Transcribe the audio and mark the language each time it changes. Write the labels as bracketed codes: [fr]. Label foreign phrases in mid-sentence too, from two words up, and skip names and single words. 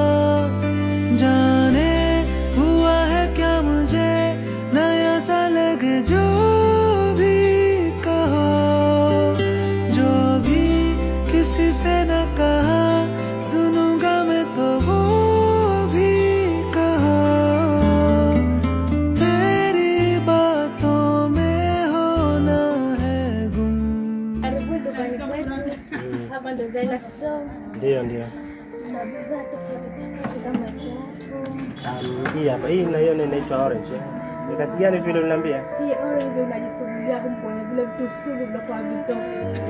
[hi] जाने हुआ है क्या मुझे नया सा लगे जो भी कहो, जो भी किसी से न कहा सुनूंगा मैं तो वो भी कहो, तेरी बातों में होना है गुम. [sw] Hapa ndo Zaila Store. Ndio. Hii hapa, hii naiona inaitwa orange. Ni kazi gani vile uliniambia? Hii orange unajisugulia kwenye vile vitu sugu vinakuwa vitoke.